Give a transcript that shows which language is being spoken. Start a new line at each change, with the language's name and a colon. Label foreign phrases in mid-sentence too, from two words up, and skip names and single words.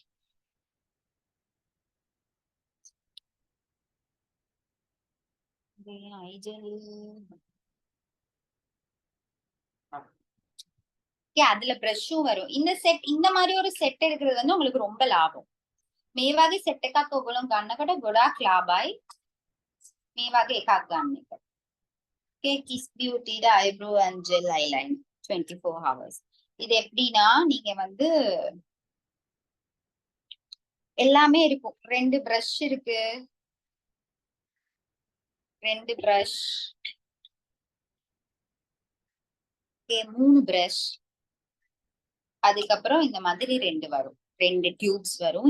English: eye gel
Tamil: அதுல பிரஷும் வரும். இந்த செட், இந்த மாதிரி ஒரு செட் எடுக்கிறது வந்து உங்களுக்கு ரொம்ப லாபம்.
Sinhala: මේ වගේ සෙට් එකක් ඔයගොල්ලෝ ගන්නකොට ගොඩාක් ලාභයි. මේ වගේ එකක් ගන්න එක.
English: Okay, Kiss Beauty ட eyebrow and gel eyeliner 24 hours.
Tamil: இது எப்படின்னா நீங்க வந்து எல்லாமே இருக்கும். ரெண்டு பிரஷ் இருக்கு, 2 பிரஷ், ஓகே 3 பிரஷ், அதுக்கப்புறம் இந்த மாதிரி 2 வரும், 2 டியூப்ஸ் வரும்.